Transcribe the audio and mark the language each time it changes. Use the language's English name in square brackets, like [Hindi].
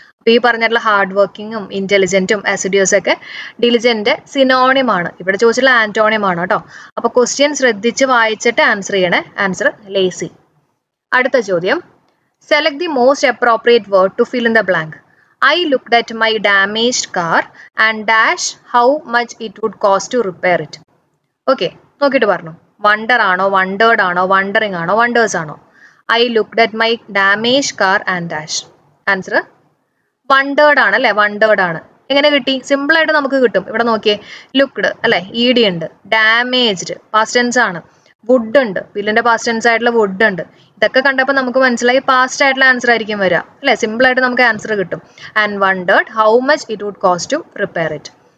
[Malayalam] അപ്പൊ ഈ പറഞ്ഞിട്ടുള്ള ഹാർഡ് വർക്കിങ്ങും ഇന്റലിജന്റും അസിഡ്യൂസ് ഒക്കെ ഡിലിജന്റ് സിനോണിം ആണ്. ഇവിടെ ചോദിച്ചിട്ടുള്ള ആന്റോണിം ആണ് കേട്ടോ. അപ്പൊ ക്വസ്റ്റ്യൻ ശ്രദ്ധിച്ച് വായിച്ചിട്ട് ആൻസർ ചെയ്യണേ. Answer lazy. [English] അടുത്ത ചോദ്യം: select the most appropriate word to fill in the blank. I looked at my damaged car and dash how much it would cost to repair it. [Malayalam] Okay, നോക്കിയിട്ട് പറഞ്ഞു. Wonder ആണോ, wondered ആണോ, wondering ആണോ, wonders ആണോ? [English] I looked at my damaged car and dash. [Malayalam] Answer wondered ആണ് അല്ലെ. Wondered ആണ്. എങ്ങനെ കിട്ടി? സിമ്പിൾ ആയിട്ട് നമുക്ക് കിട്ടും. ഇവിടെ നോക്കിയേ, ലുക്ക്ഡ് അല്ലെ, ED ഉണ്ട്. ഡാമേജ്ഡ് പാസ്റ്റ് ടെൻസ് ആണ്. വുഡ് ഉണ്ട്, വില്ലിന്റെ പാസ്റ്റ് ടെൻസ് ആയിട്ടുള്ള വുഡ് ഉണ്ട്. ഇതൊക്കെ കണ്ടപ്പോൾ നമുക്ക് മനസ്സിലായി പാസ്റ്റ് ആയിട്ടുള്ള ആൻസർ ആയിരിക്കും വരിക അല്ലെ. സിമ്പിൾ ആയിട്ട് നമുക്ക് ആൻസർ കിട്ടും. [English] And wondered how much it would cost to repair it.